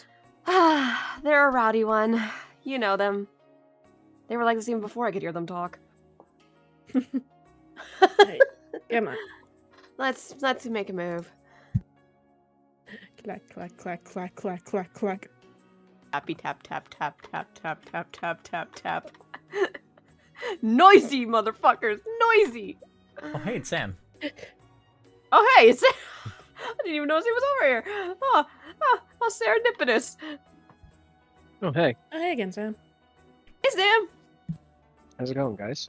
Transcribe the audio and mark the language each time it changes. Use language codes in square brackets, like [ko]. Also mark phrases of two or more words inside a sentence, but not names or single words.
[en] They're a rowdy one. You know them. They were like this even before I could hear them talk. Hey, come on. Let's make a move. Clack, clack, clack, clack, clack, clack, clack. Tappy tap tap tap tap tap tap tap tap tap. Noisy motherfuckers, noisy. Oh, hey, it's Sam. Oh hey, it's I didn't even notice he was over here. Oh, how serendipitous. Oh, hey. Oh, hey again, Sam. Hey Sam. How's it going, guys?